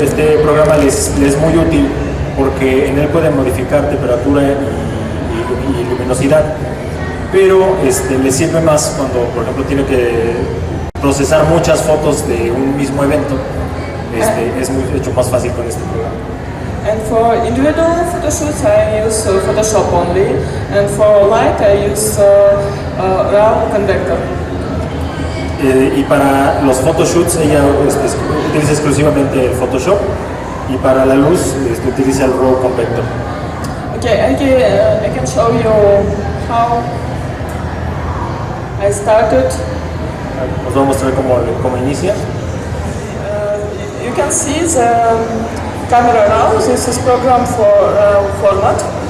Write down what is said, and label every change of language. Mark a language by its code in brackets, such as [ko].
[es] Este programa les es muy útil porque en él pueden modificar temperatura y luminosidad, pero les sirve más cuando, por ejemplo, tiene que procesar muchas fotos de un mismo evento. Es mucho más fácil con este programa. [en] And for individual photoshoots, I use Photoshop only, and for light, I use RAW convector. [es] Y para los photoshoots ella utiliza exclusivamente el Photoshop, y para la luz utiliza el RAW convector. [en] Okay, I can show you how I started. [es] Os voy a mostrar cómo inicia. [en] You can see the camera RAW. This is program for RAW format.